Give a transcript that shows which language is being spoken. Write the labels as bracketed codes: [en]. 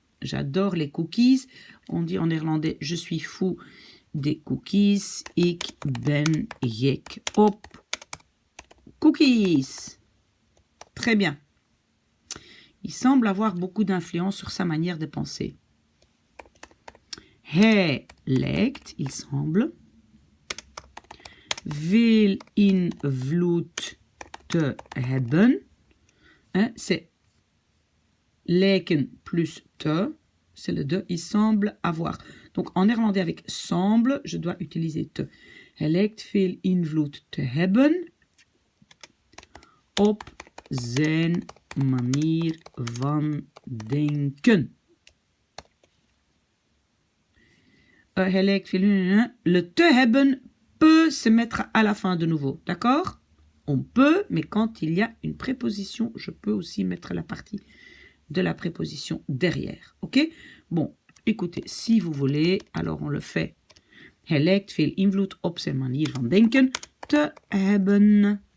[fr] J'adore les cookies. On dit en néerlandais, je suis fou des cookies. [nl] Ik ben gek op cookies. [fr] Très bien. Il semble avoir beaucoup d'influence sur sa manière de penser. [nl] Hij lijkt, [fr] il semble, [nl] veel invloed te hebben. [fr] Hein, c'est lijken plus te, c'est le de, il semble avoir. Donc en néerlandais avec semble, je dois utiliser te. [nl] Hij lijkt veel invloed te hebben op zijn manier van denken. Hij lijkt veel... [fr] Le [nl] te hebben [fr] peut se mettre à la fin de nouveau, d'accord? On peut, mais quand il y a une préposition, je peux aussi mettre la partie de la préposition derrière. Ok? Bon, écoutez, si vous voulez, alors on le fait. [nl] Hij lijkt veel invloed op zijn manier van denken te hebben.